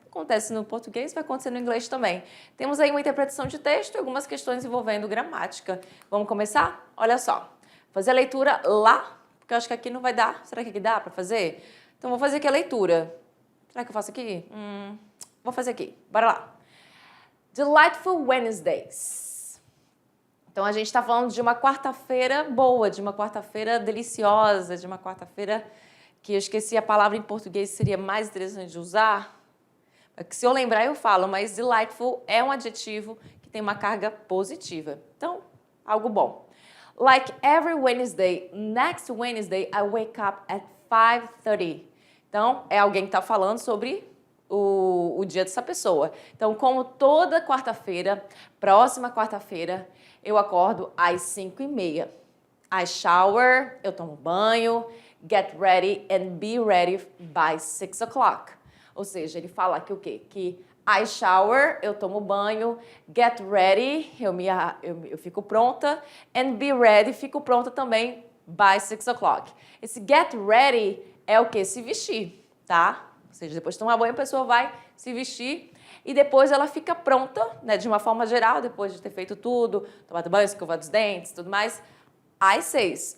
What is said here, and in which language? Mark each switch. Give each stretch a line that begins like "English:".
Portuguese: Acontece no português, vai acontecer no inglês também. Temos aí uma interpretação de texto e algumas questões envolvendo gramática. Vamos começar? Olha só. Fazer a leitura lá, porque eu acho que aqui não vai dar. Será que aqui dá para fazer? Então, vou fazer aqui a leitura. Será que eu faço aqui? Vou fazer aqui. Bora lá.
English: Delightful Wednesdays.
Portuguese: Então, a gente está falando de uma quarta-feira boa, de uma quarta-feira deliciosa, de uma quarta-feira que eu esqueci a palavra em português, seria mais interessante de usar. Se eu lembrar, eu falo, mas delightful é um adjetivo que tem uma carga positiva. Então, algo bom.
English: Like every Wednesday, next Wednesday, I wake up at 5:30.
Portuguese: Então, é alguém que está falando sobre o dia dessa pessoa. Então, como toda quarta-feira, próxima quarta-feira, eu acordo às 5:30.
English: I shower,
Portuguese: eu tomo banho,
English: get ready and be ready by 6 o'clock.
Portuguese: Ou seja, ele fala que o quê? Que
English: I shower,
Portuguese: eu tomo banho,
English: get ready,
Portuguese: eu fico pronta,
English: and be ready,
Portuguese: fico pronta também
English: by 6 o'clock.
Portuguese: Esse get ready é o quê? Se vestir, tá? Ou seja, depois de tomar banho, a pessoa vai se vestir e depois ela fica pronta, né, de uma forma geral, depois de ter feito tudo, tomado banho, escovado os dentes, tudo mais, às 6.